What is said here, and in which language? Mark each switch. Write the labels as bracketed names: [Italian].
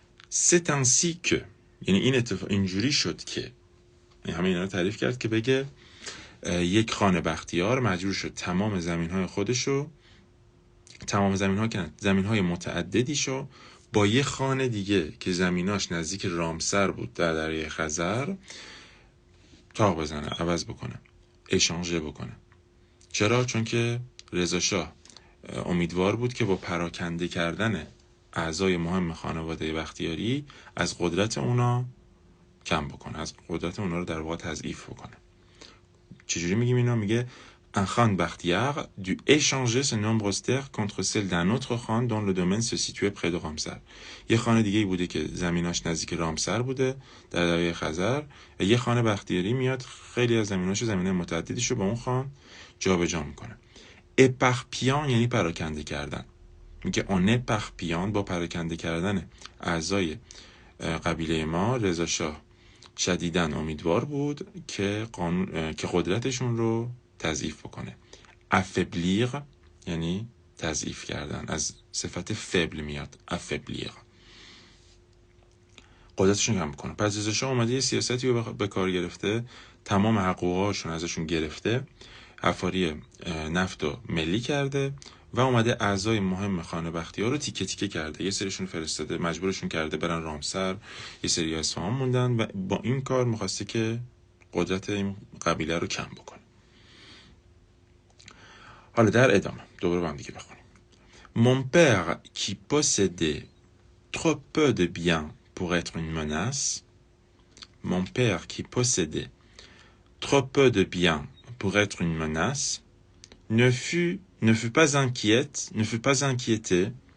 [French] c'est ainsi que، [Persian] یعنی این اتفاق اینجوری شد که، همه اینا رو تعریف کرد که بگه یک خان بختیار مجبور شد تمام زمینهای خودشو، تمام زمینها که زمینهای متعددیشو با یه خان دیگه که زمیناش نزدیک رامسر بود در دریای خزر تاق بزنه، عوض بکنه، اشانژه بکنه. چرا؟ چون که رضا شاه امیدوار بود که با پراکنده کردن اعضای مهم خانواده بختیاری از قدرت اونا کم بکنه، از قدرت اونا رو در واقع تضعیف بکنه. چجوری میگیم اینا؟ میگه [French] un khan Bakhtiar dut échanger ses nombreuses terres contre celles d'un autre khan dont le domaine se situait près de Ramsar. [Persian] یه خان دیگه بوده که زمیناش نزدیک رامسر بوده در دریای خزر و یه خان بختیاری میاد خیلی از زمیناشو، زمینه متعددیشو با اون خان جابجا میکنه. éparpillant یعنی پراکنده کردن. میگه [French] on éparpillant، [Persian] با پراکنده کردن اعضای قبیله ما رضا شاه شدیداً امیدوار بود که قدرتشون رو تضعیف بکنه. affaiblir یعنی تضعیف کردن، از صفت فبل میاد، affaiblir، قدرتشون کم بکنه. پس رضا شاه اومده یه سیاستی رو به کار گرفته، تمام حقوقاشون ازشون گرفته، حفاری نفت رو ملی کرده و اومده اعضای مهم خانه بختیار رو تیکه تیکه کرده، یه سریشون فرستاده، مجبورشون کرده برن رامسر، یه سری اصفهان موندن و با این کار میخواسته که قدرت این قبیله رو کم بکنه. حالا در ادامه دوباره با هم دیگه بخونیم. [French] Mon père qui possédait trop peu de biens pour être une menace. Mon père qui possédait trop peu de biens pour être une menace ne fut pas inquiété.